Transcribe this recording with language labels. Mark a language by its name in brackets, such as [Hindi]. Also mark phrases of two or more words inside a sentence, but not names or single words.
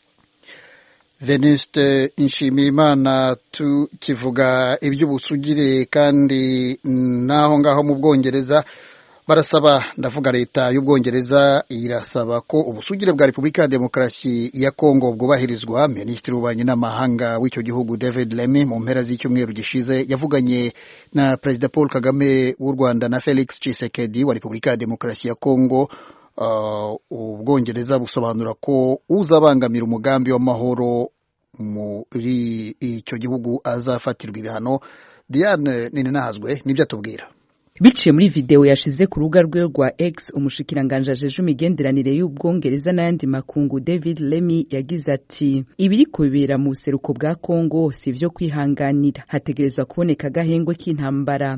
[Kinyarwanda] Venuste Nshimiyimana, tukivuga iby'ubusugire kandi naho ngaho mu Bwongereza barasaba, ndavuga leta y'Ubwongereza irasaba ko ubusugire bwa Repubulika ya Demokarasi ya Kongo bwubahirizwa. Minisitiri w'ububanyi n'amahanga w'icyo gihugu David Lammy mu mpera z'icyumweru gishize yavuganye na Perezida Paul Kagame w'u Rwanda na Felix Tshisekedi wa Repubulika ya Demokarasi ya Kongo. Ubwongereza busobanura ko uzabangamira umugambi w'amahoro muri icyo gihugu azafatirwa ibihano. Diane Ninahazwe nibyo atubwira. [Rundi] Biciye muri video yashize ku rubuga rwe rwa X, umushikiranganje ajeje imigenderanire y'Ubwongereza n'ayandi makungu David Lammy yagize ati ibiriko bibera mu buseruko bwa Kongo sivyo kwihanganira, hategerezwa kuboneka gahengwe k'intambara.